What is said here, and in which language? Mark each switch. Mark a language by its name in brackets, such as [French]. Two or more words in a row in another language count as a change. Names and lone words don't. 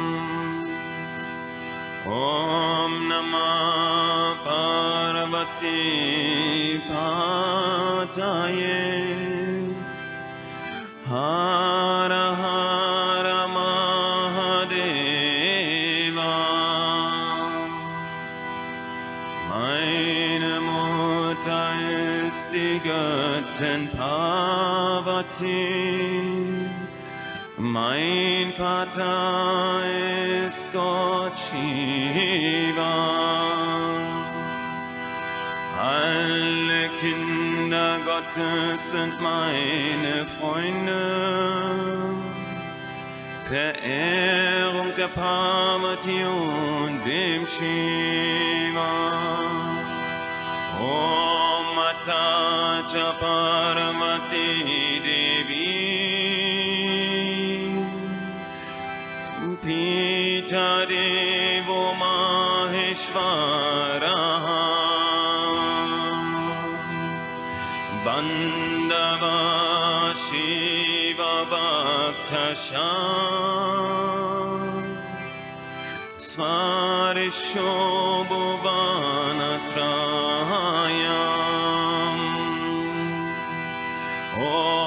[Sanskrit] Om Namah Parvati Pataye Hara Hara Mahadeva [German] Meine Mutter ist die Göttin Parvati, mein Vater ist Gott Shiva. Alle Kinder Gottes sind meine Freunde, Verehrung der Parvati und dem Shiva. [Sanskrit] Om Mata cha Parvati Devi Pita Devo Maheshwaraha Bandava Shiva Bhakta Svadisho Bhuvana Trayam